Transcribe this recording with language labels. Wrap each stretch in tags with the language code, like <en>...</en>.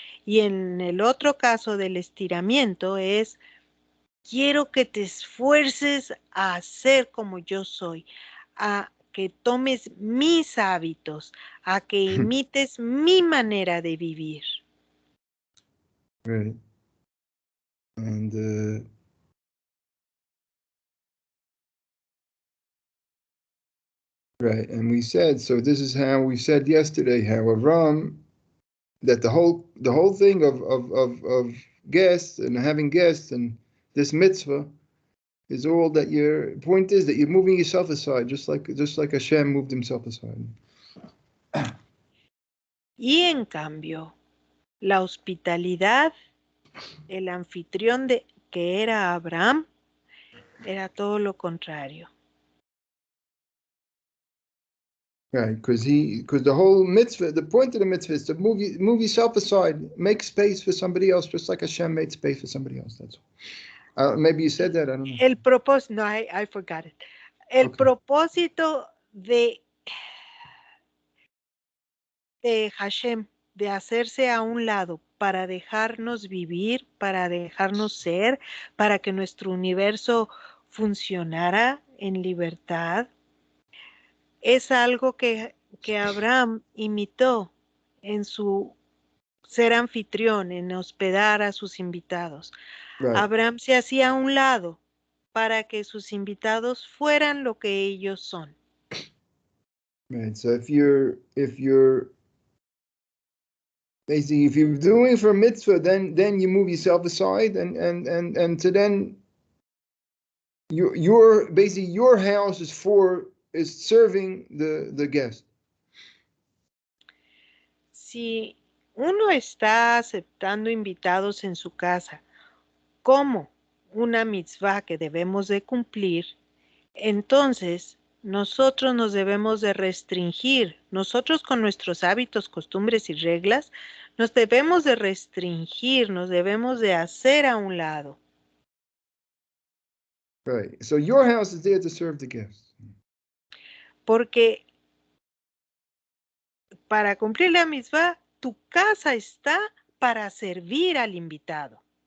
<es>Y en el otro caso del estiramiento es, quiero que te esfuerces a ser como yo soy, a que tomes mis hábitos, a que imites mi manera de vivir.</es> <en>Right. And right, and we said, so this is how we said yesterday, how Avram, that the whole thing of guests and having guests and this mitzvah is all that your point is that you're moving yourself aside, just like Hashem moved himself aside.</en> <es>Y en cambio, la hospitalidad, el anfitrión que era Abraham, era todo lo contrario.</es> <en>Right, because the whole mitzvah, the point of the mitzvah is to move yourself aside, make space for somebody else, just like Hashem made space for somebody else. That's all. Maybe you said that, I don't know.</en> <es>El propósito, no,</es> <en>I forgot it.</en> <es>El propósito de Hashem, de hacerse a un lado para dejarnos vivir, para dejarnos ser, para que nuestro universo funcionara en libertad. Es algo que Abraham imitó en su ser anfitrión, en hospedar a sus invitados.</es> <en>Right.</en> <es>Abraham se hacía a un lado para que sus invitados fueran lo que ellos son.</es> <en>Right. So if you're basically if you're doing for a mitzvah, then you move yourself aside, and so then your basically your house is serving the guest.</en> <es>Si uno está aceptando invitados en su casa como una mitzvah que debemos de cumplir, entonces nosotros nos debemos de restringir. Nosotros con nuestros hábitos, costumbres y reglas, nos debemos de restringir, nos debemos de hacer a un lado.</es> <en>Right. So your house is there to serve the guests.</en> <es>Porque para cumplir la mitzvah, tu casa está para servir al invitado.</es>